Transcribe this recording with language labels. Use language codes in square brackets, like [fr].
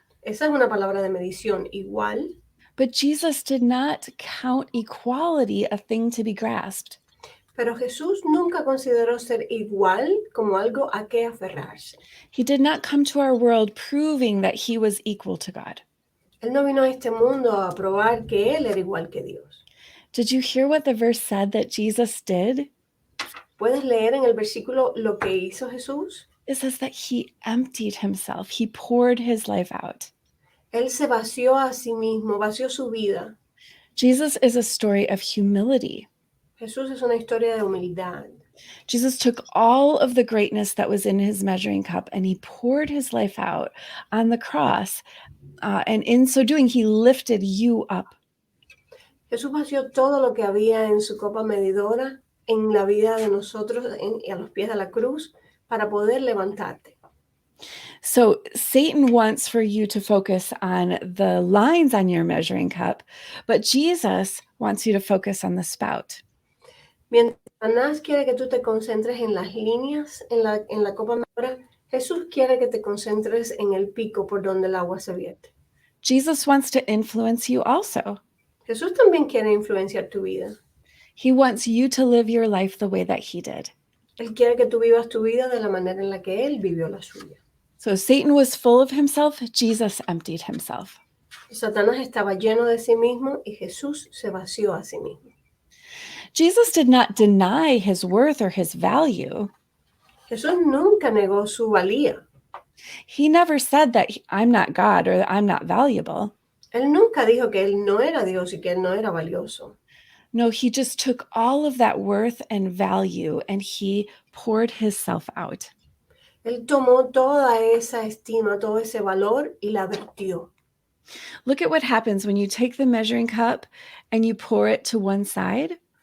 [es] esa es una palabra de medición, igual. [en] But Jesus did not count equality a thing to be grasped. [es] Pero Jesús nunca consideró ser igual como algo a qué aferrarse. [en] He did not come to our world proving that he was equal to God. [es] Él no vino a este mundo a probar que él era igual que Dios. [en] Did you hear what the verse said that Jesus did? [es] ¿Puedes leer en el versículo lo que hizo Jesús? [en] It says that he emptied himself. He poured his life out. [es] Él se vació a sí mismo, vació su vida. [en] Jesus is a story of humility. [es] Jesús es una historia de humildad. [en] Jesus took all of the greatness that was in his measuring cup and he poured his life out on the cross. And in so doing, he lifted you up. [es] Jesús vació todo lo que había en su copa medidora en la vida de nosotros a los pies de la cruz para poder levantarte. [en] So Satan wants for you to focus on the lines on your measuring cup, but Jesus wants you to focus on the spout. [es] Mientras Satanás quiere que tú te concentres en las líneas en la copa medidora, Jesús quiere que te concentres en el pico por donde el agua se vierte. [en] Jesus wants to influence you also. [es] Jesús también quiere influenciar tu vida. [en] He wants you to live your life the way that he did. [es] Él quiere que tú vivas tu vida de la manera en la que él vivió la suya. [en] So Satan was full of himself. Jesus emptied himself. [es] Satanás estaba lleno de sí mismo y Jesús se vació a sí mismo. [en] Jesus did not deny his worth or his value. [es] Jesús nunca negó su valía. [en] He never said that I'm not God or that I'm not valuable. [es] Él nunca dijo que él no era Dios y que él no era valioso. [en] No, he just took all of that worth and value and he poured himself out. [es] Él tomó toda esa estima, todo ese valor y la vertió. [en] Look at what happens when you take the measuring cup and you pour it to one side.